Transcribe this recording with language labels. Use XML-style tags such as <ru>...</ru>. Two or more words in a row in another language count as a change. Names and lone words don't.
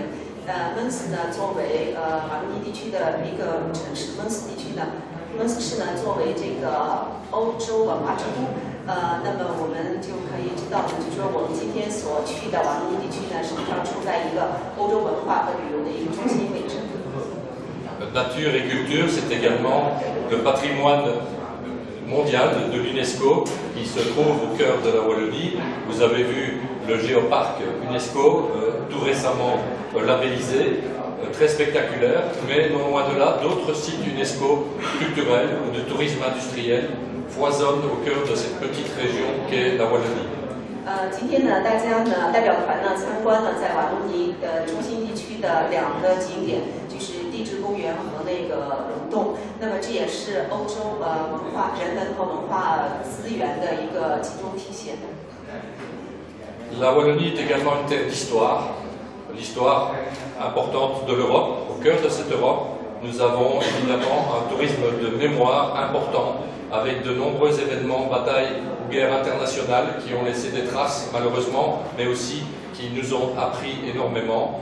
<zh>蒙斯呢，作为瓦隆尼地区的一个城市，蒙斯地区呢，蒙斯市呢，作为这个欧洲文化之都，那么我们就可以知道呢，就是说我们今天所去的瓦隆尼地区呢，实际上处在一个欧洲文化和旅游的一个中心位置。</zh> <fr>Nature et culture, c'est également le patrimoine mondial de l'UNESCO qui se trouve au cœur de la Wallonie. Vous avez vu le géoparc UNESCO tout récemment labellisé, très spectaculaire, mais non loin de là, d'autres sites UNESCO culturels ou de tourisme industriel foisonnent au cœur de cette petite région qu'est la Wallonie.</fr> <zh>今天呢，大家呢代表团呢参观了在瓦隆尼中心地区的2个景点，就是地质公园和那个溶洞。那么这也是欧洲文化、人文和文化资源的一个集中体现。</zh> <fr>La Wallonie est également une terre d'histoire, l'histoire importante de l'Europe. Au cœur de cette Europe, nous avons évidemment un tourisme de mémoire important, avec de nombreux événements, batailles ou guerres internationales qui ont laissé des traces malheureusement, mais aussi qui nous ont appris énormément.</fr>